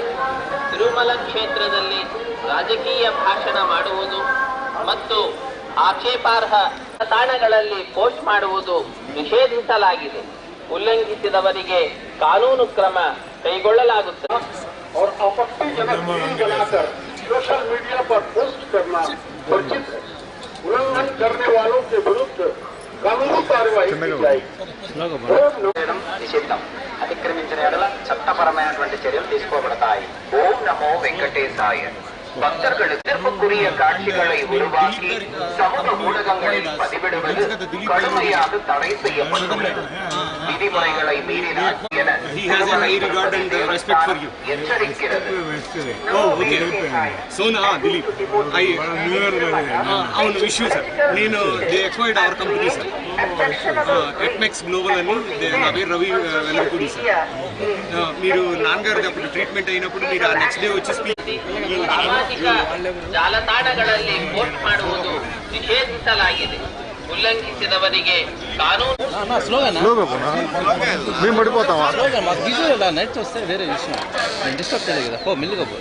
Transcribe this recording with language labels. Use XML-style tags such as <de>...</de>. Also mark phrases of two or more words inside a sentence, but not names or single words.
<kn>ತಿರುಮಲ ಕ್ಷೇತ್ರದಲ್ಲಿ ರಾಜಕೀಯ ಭಾಷಣ ಮಾಡುವುದು ಮತ್ತು ಆಕ್ಷೇಪಾರ್ಹ ತಾಣಗಳಲ್ಲಿ ಪೋಸ್ಟ್ ಮಾಡುವುದು ನಿಷೇಧಿಸಲಾಗಿದೆ. ಉಲ್ಲಂಘಿಸಿದವರಿಗೆ ಕಾನೂನು ಕ್ರಮ ಕೈಗೊಳ್ಳಲಾಗುತ್ತದೆ.</kn> <hi>और आपत्तिजनक वीडियो बनाकर सोशल मीडिया पर पोस्ट करना वर्जित है. उल्लंघन करने वालों के विरुद्ध कानूनी कार्यवाही की जाएगी.</hi> <te>నిషిద్ధం. అతిక్రమించిన ఎడల చట్టపరమైనటువంటి చర్యలు తీసుకోబడతాయి. ఓం నమో వెంకటేశాయ.</te> <ta>பக்தர்கள் எதிர்ப்புக்குரிய காட்சிகளை உருவாக்கி சமூக ஊடகங்களில் பதிவிடுவது கடுமையாக தடை செய்யப்பட்டுள்ளது. விதிமுறைகளை மீறினார் என எச்சரிக்கிறது.</ta> <te>నేను</te> <en>they acquired our company</en> <te>సార్, ఎట్మెక్స్ గ్లోబల్ అని. నా పేరు రవి వెలంపూడి సార్. మీరు నాన్నగారు అప్పుడు ట్రీట్మెంట్ అయినప్పుడు మీరు ఆ</te> <en>next day</en> <te>వచ్చి</te> <kn>ಸಾಮಾಜಿಕ ಜಾಲತಾಣಗಳಲ್ಲಿ ಪೋಸ್ಟ್ ಮಾಡುವುದು ನಿಷೇಧಿಸಲಾಗಿದೆ. ಉಲ್ಲಂಘಿಸಿದವರಿಗೆ ಕಾನೂನು</kn> <te>మేము పడిపోతామా? నెట్ వస్తే వేరే విషయం. నేను డిస్టర్బ్ చేయలేదు కదా. పో మెల్లిగా పో.</te>